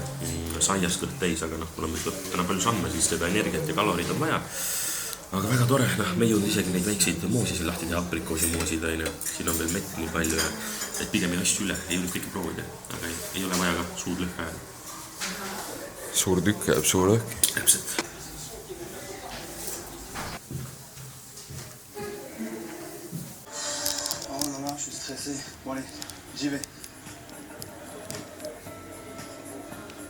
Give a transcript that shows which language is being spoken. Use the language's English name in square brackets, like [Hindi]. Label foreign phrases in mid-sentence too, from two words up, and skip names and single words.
[Estonian] Saias kõht täis, aga kuna me täna palju samme, siis seda energiat ja kalorid on vaja. Aga väga tore, me ei jõudnud isegi neid väikseid moosisi lahti teha, aprikoosi moosid, siin on veel mett nii palju, et pigem ei asju üle, ei jõudnud kõike proovida, aga ei ole vaja ka suur lõhk ajada. Suur tükk jääb suur lõhk. Täpselt. [French] Oh là là, je suis stressé. Bon allez, j'y vais.